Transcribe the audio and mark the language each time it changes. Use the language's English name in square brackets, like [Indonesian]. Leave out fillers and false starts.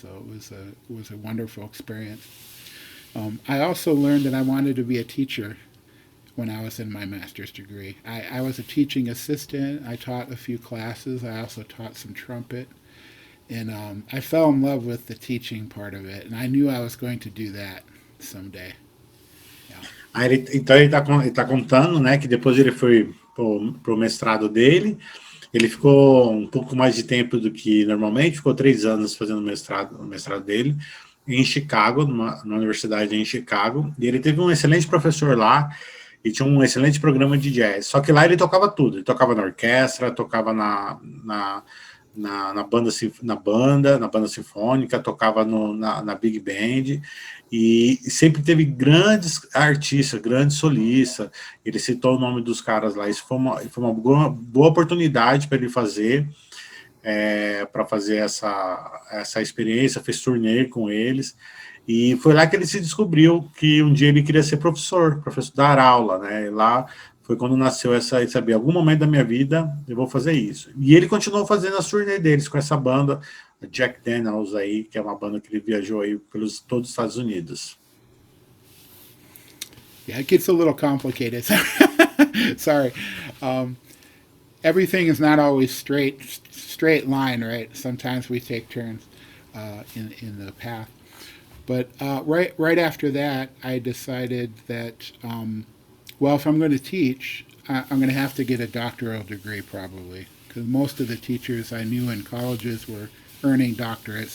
[English] So it was a wonderful experience. I also learned that I wanted to be a teacher when I was in my master's degree. I was a teaching assistant. I taught a few classes. I also taught some trumpet. And I fell in love with the teaching part of it, and I knew I was going to do that someday. [Portuguese] Então ele tá contando, né, que depois ele foi pro mestrado dele, ele ficou um pouco mais de tempo do que normalmente, ficou 3 anos fazendo o mestrado dele, em Chicago, na universidade em Chicago, e ele teve um excelente professor lá, e tinha um excelente programa de jazz, só que lá ele tocava tudo, ele tocava na orquestra, tocava na banda sinfônica, tocava na Big Band, e sempre teve grandes artistas, grandes solistas. Ele citou o nome dos caras lá. Isso foi uma boa oportunidade para ele fazer, para fazer essa experiência, fez turnê com eles, e foi lá que ele se descobriu que um dia ele queria ser professor, dar aula, né? E lá foi quando nasceu essa, saber, algum momento da minha vida eu vou fazer isso. E ele continuou fazendo as turnê deles com essa banda, Jack Daniels aí, que é uma banda que ele viajou aí pelos todos os Estados Unidos. [English] Yeah, it gets a little complicated. Sorry. Everything is not always straight line, right? Sometimes we take turns in the path. But right after that, I decided that well, if I'm going to teach, I'm going to have to get a doctoral degree probably, because most of the teachers I knew in colleges were earning doctorates.